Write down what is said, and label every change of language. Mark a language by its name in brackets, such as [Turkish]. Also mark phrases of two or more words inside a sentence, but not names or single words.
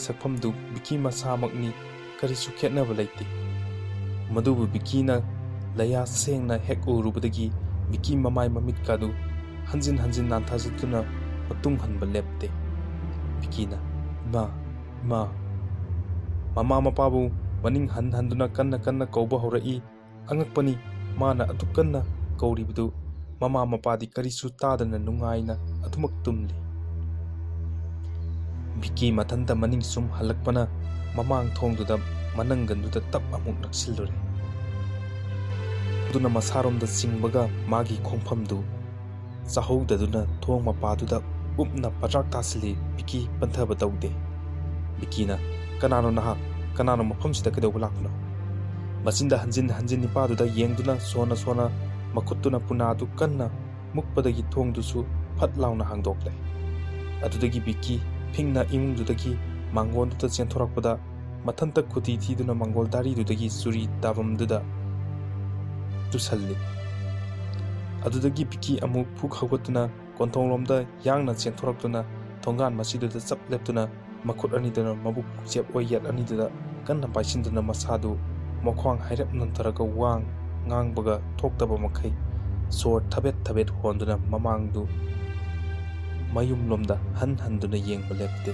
[Manipuri] sakphamdu Biki masamakni karisu khetnaba leite madubu Bikina laya sengna hek urubadagi Biki mamai mamit kadu hanjin nanthajatuna matung hanba lepte Bikina ima Mama mapabu maning handuna kanna kauba horai angakpani mana atu kanna kauribdu mama mapadi karisu tadana nungaina atumak tumli. Biki matanta maning sum halakpana mamang thongduda mananganduda tap amuk naksilure. Duna masarom da singbaga magi khongphamdu sahowdaduna thong mapaduda upna patrak tasili biki panthaba tawde. Bikina kanano nahak kanano mafamsida kadawba lakpano. Masinda hanjin nipaduda yengduna sona makutuna punadu kanna mukpadagi thongdusu phat launa hangdokle. Adudagi biki phingna imungdudagi mangonduda chenthorakpada mathanta khuti thiduna mangol daridudagi suri tabamduda tusalli. Adudagi biki amuk phuk hawgatuna konthonglomda yangna chenthoraktuna thongan masiduda chap leptuna makhut aniduna mabuk chep oi yat aniduna kanna paisinduna masadu mokhwang hairap nantaraga wang ngangbaga thoktaba makhai sor thabet honduna mamangdu mayum lomda handuna yengba lepte.